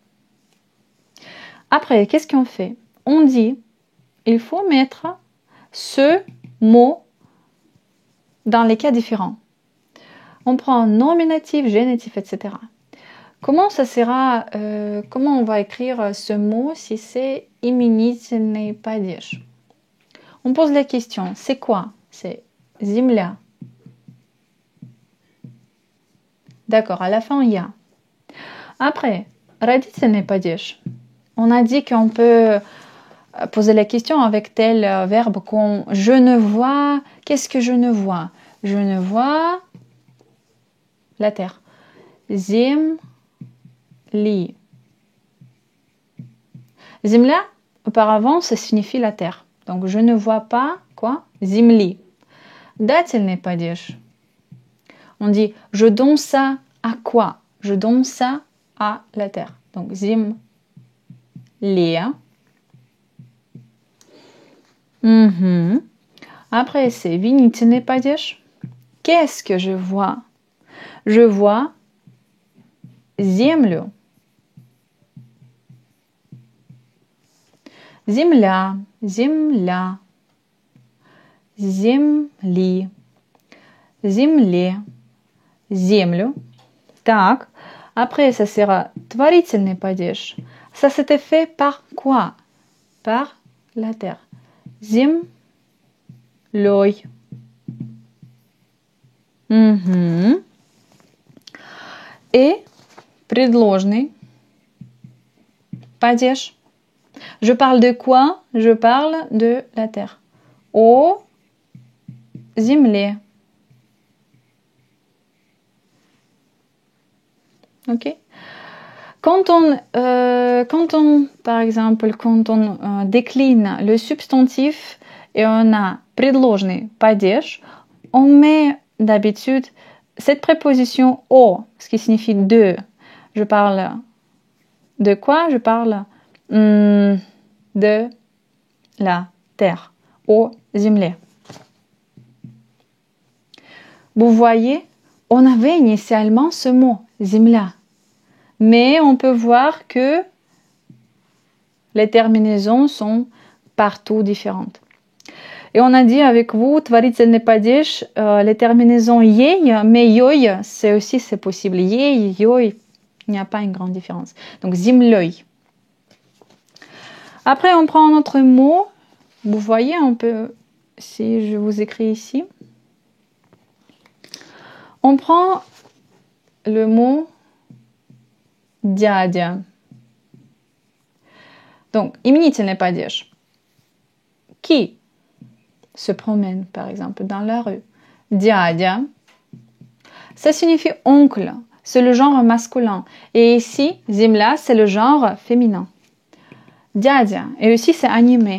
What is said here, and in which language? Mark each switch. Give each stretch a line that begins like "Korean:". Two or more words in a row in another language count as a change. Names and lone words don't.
French: Après, qu'est-ce qu'on fait? On dit, il faut mettre ce mot dans les cas différents. On prend nominatif, génitif, etc. Comment ça sera, comment on va écrire ce mot si c'est
Russian: именительный падеж?
French: On pose la question, c'est quoi? C'est земля. D'accord, à la fin, il y a. Après,
Russian: родительный падеж.
French: On a dit qu'on peut poser la question avec tel verbe qu'on je ne vois. Qu'est-ce que je ne vois? Je ne vois la terre.
Russian: Земли. Земля,
French: auparavant, ça signifie la terre. Donc, je ne vois pas quoi?
Russian: Земли. Дательный падеж.
French: On dit, je donne ça à quoi? Je donne ça à la terre. Donc, земля. Après, c'est
Russian: винительный падеж.
French: Qu'est-ce que je vois? Je vois землю.
Russian: Земля, земля, земли, земле, землю. Так.
French: Après, ça sera
Russian: творительный падеж.
French: Ça s'était fait par quoi? Par la terre.
Russian: Землей. Et предложный падеж.
French: Je parle de quoi? Je parle de la terre.
Russian: О земле.
French: Ok. Quand on, par exemple, quand on décline le substantif et on a
Russian: предложный падеж,
French: on met d'habitude cette préposition о, ce qui signifie de. Je parle de quoi? Je parle de la terre.
Russian: О земле.
French: Vous voyez, on avait initialement ce mot, земля. Mais on peut voir que les terminaisons sont partout différentes. Et on a dit avec vous,
Russian: творительный падеж,
French: les terminaisons ей, mais йой, c'est aussi possible.
Russian: Ей, йой,
French: il n'y a pas une grande différence. Donc землей. Après, on prend un autre mot. Vous voyez, on peut, si je vous écris ici, on prend le mot дядя. Donc,
Russian: именительный падеж.
French: Qui se promène, par exemple, dans la rue? Дядя. Ça signifie oncle. C'est le genre masculin. Et ici, земля, c'est le genre féminin. Дядя. Et aussi, c'est animé.